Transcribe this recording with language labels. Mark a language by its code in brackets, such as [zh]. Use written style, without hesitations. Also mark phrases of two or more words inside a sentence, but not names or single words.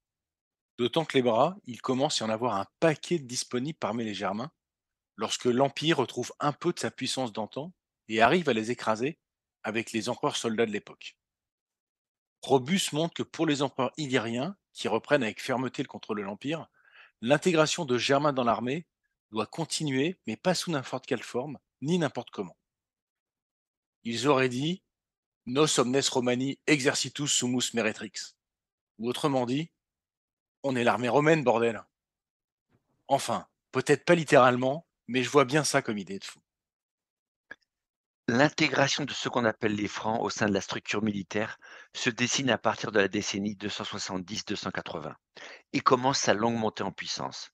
[fr] D'autant que les bras, il commence à y en avoir un paquet de disponibles parmi les Germains, lorsque l'Empire retrouve un peu de sa puissance d'antan et arrive à les écraser avec les empereurs soldats de l'époque. Probus montre que pour les empereurs illyriens, qui reprennent avec fermeté le contrôle de l'Empire, l'intégration de Germains dans l'armée doit continuer, mais pas sous n'importe quelle forme, ni n'importe comment. Ils auraient dit [la] Nos omnes Romani exercitus sumus meretrix. [fr] Ou autrement dit, on est l'armée romaine, bordel. Enfin, peut-être pas littéralement, mais je vois bien ça comme idée de fou. L'intégration de ce qu'on appelle les Francs au sein de la structure militaire se dessine à partir de la décennie 270-280 et commence sa longue montée en puissance.